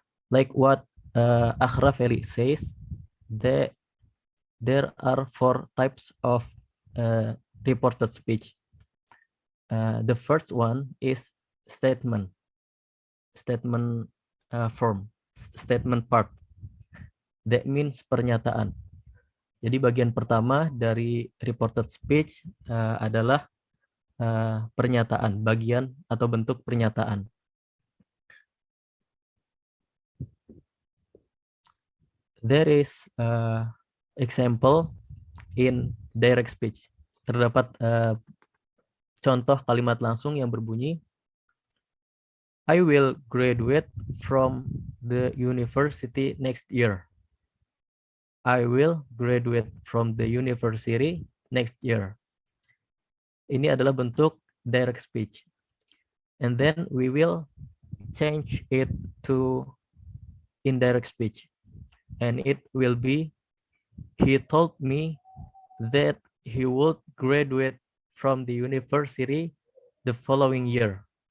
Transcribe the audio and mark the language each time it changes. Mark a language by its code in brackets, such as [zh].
[en] Like what Rafeli says, there are 4 types of reported speech. The first one is statement form, statement part. That means pernyataan. [id] Jadi bagian pertama dari reported speech adalah pernyataan, bagian atau bentuk pernyataan. [en] There is example in direct speech. [id] Terdapat contoh kalimat langsung yang berbunyi, [en] I will graduate from the university next year. I will graduate from the university next year. [id] Ini adalah bentuk direct speech. [en] And then we will change it to indirect speech. And it will be, he told me that he would graduate from the university the following year.